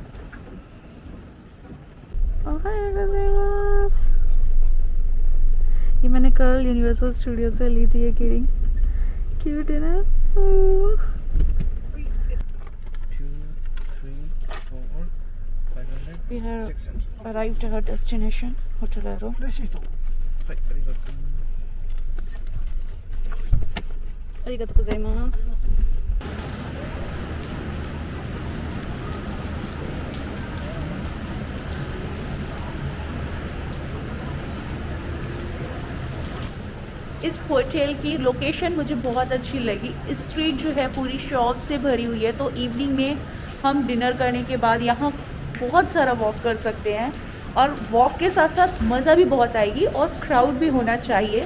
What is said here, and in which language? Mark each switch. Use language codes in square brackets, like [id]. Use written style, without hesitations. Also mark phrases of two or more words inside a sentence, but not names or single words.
[hi] ये मैंने कल यूनिवर्सल स्टूडियो से ली थी ये कीरिंग। क्यूट है ना? 2, 3, 4, 500. [en] We have arrived at our destination, Hotel Aero. [ja] レシート。はい、ありがとう。ありがとうございます. [hi] इस होटल की लोकेशन मुझे बहुत अच्छी लगी। स्ट्रीट जो है पूरी शॉप से भरी हुई है, तो इवनिंग में हम डिनर करने के बाद यहाँ बहुत सारा वॉक कर सकते हैं और वॉक के साथ साथ मज़ा भी बहुत आएगी और क्राउड भी होना चाहिए।